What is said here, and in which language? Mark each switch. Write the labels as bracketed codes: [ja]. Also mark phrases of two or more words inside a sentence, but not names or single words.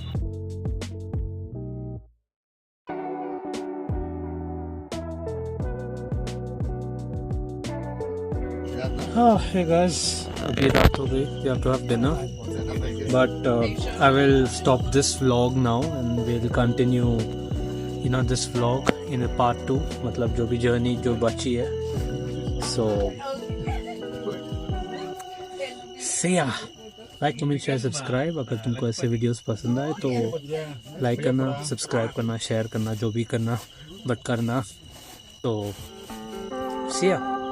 [en] Oh, hey guys, we have to have dinner. But I will stop this vlog now and we'll continue, this vlog in a part 2. [hi] मतलब जो भी journey जो बची है. [en] So, see ya. Like, comment, share, subscribe. [hi] अगर तुमको ऐसे वीडियोस पसंद आए तो लाइक करना, सब्सक्राइब करना, शेयर करना, जो भी करना बट करना. [en] तो see ya.